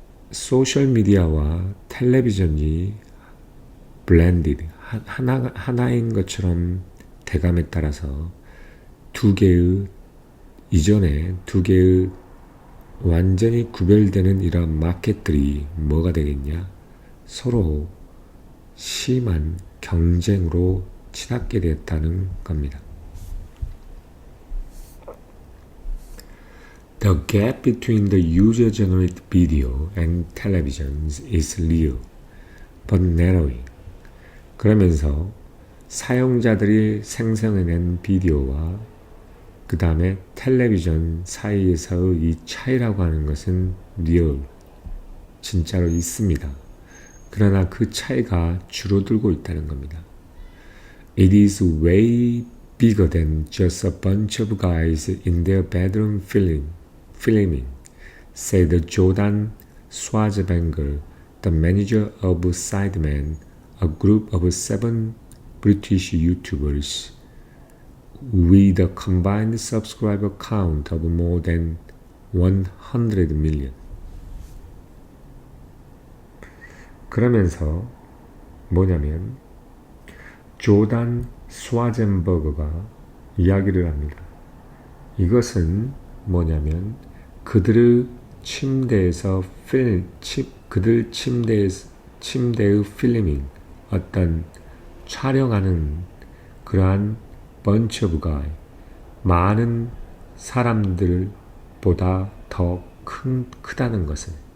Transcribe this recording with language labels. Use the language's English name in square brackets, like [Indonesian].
[Korean] 소셜미디어와 텔레비전이 블렌디드, 하나인 것처럼 대감에 따라서 두 개의 이전에 두 개의 완전히 구별되는 이러한 마켓들이 뭐가 되겠냐? 서로 심한 경쟁으로 치닫게 됐다는 겁니다. [English] The gap between the user-generated video and television is real, but narrowing. [Korean] 그러면서 사용자들이 생성해낸 비디오와 그 다음에 텔레비전 사이에서의 이 차이라고 하는 것은 리얼, 진짜로 있습니다. 그러나 그 차이가 줄어들고 있다는 겁니다. [English] It is way bigger than just a bunch of guys in their bedroom filming, said Jordan Schwarzenegger, the manager of Sidemen, a group of 7 British YouTubers with a combined subscriber count of more than 100 million. [Korean] 그러면서 뭐냐면 조단 스와젠버그가 이야기를 합니다. 이것은 뭐냐면 그들의 침대에서 그들 침대의 필밍, 어떤 촬영하는 그러한 [English] bunch of guy, [Korean] 많은 사람들보다 더 크다는 것은